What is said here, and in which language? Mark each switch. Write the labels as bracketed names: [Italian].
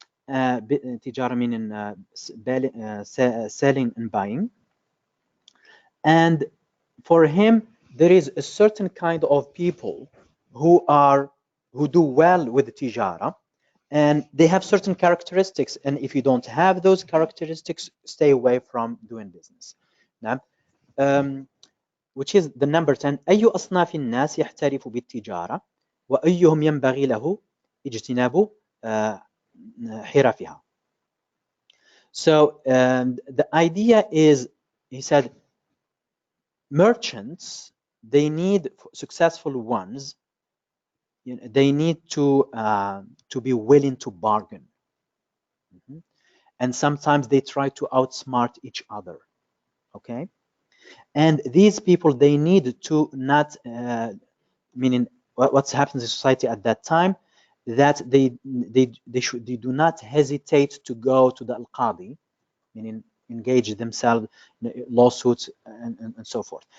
[English] Tijara meaning selling and buying. And for him, there is a certain kind of people who do well with the tijara, and they have certain characteristics, and if you don't have those characteristics, stay away from doing business. Now, which is the number 10. [Arabic] أي أصناف الناس يحترف بالتجارة وأيهم ينبغي له اجتناب حرفها. [English] So the idea is, he said, merchants, they need successful ones. You know, they need to be willing to bargain. And sometimes they try to outsmart each other. Okay, and these people, they need to not meaning what's happened in society at that time, that they do not hesitate to go to the al-qadi, meaning engage themselves in lawsuits and so forth.